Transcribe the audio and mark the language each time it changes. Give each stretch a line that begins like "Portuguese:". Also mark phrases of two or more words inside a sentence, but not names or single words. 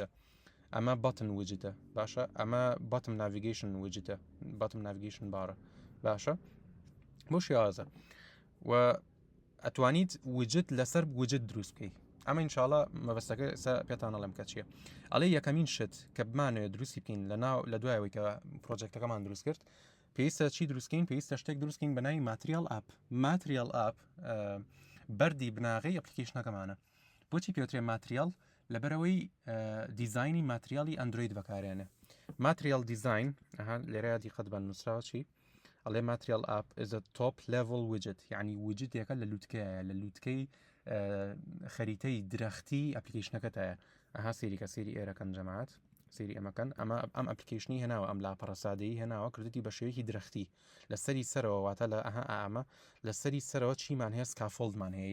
Central Kurdish: ئەمە بەتن وجتە باشە ئەمە
English: bottom navigation
Central Kurdish: وجتە
English: bottom navigation
Central Kurdish: بارە باشە بۆ شێوازە و ئەتوانیت وجد لەسەر وجد دروست بکەیت ئەمە ئینشاءالله مەبەستەکە پێتان ئەڵێم کە چییە ئەڵێ یەکەمین شت کە بمانوێت دروستی بکەین لە دوایەوەی کە پرۆژێکتەکەمان دروست کرد پێویستە چی دروستکەین پێویستە شتێک دروستکەین بە ناوی ماتریال ئاپ بەردی بناغی ئەپلیکیشنەکەمانە بۆچی پێوترێ ماتریال لەبەرەوەی دیزایانی ماتریالی ئەندروید بەکارێنێ ماتریال دیزاین لێرە دیقەت بە نووسراوە چی ئەڵێ ماتریال ئاپ
English: is a top level widget
Central Kurdish: یعنی وجدێکە لە لووتکەی خەریتەی درەختی ئەپلیکیشنەکەتایە ئەها سێریکە سێری ئێرەکەن جەماعەت سێری ئەمەکەن ئەم ئەپلیکیشنی هێناوە ئەم لاپەڕەسادەیی هێناوە کردی بە شێوەیەکی درەختی لە سەری سەرەوە واتە لە ئەمە لە سەری سەرەوە چیمان هەیە سکافۆلدمان هەیە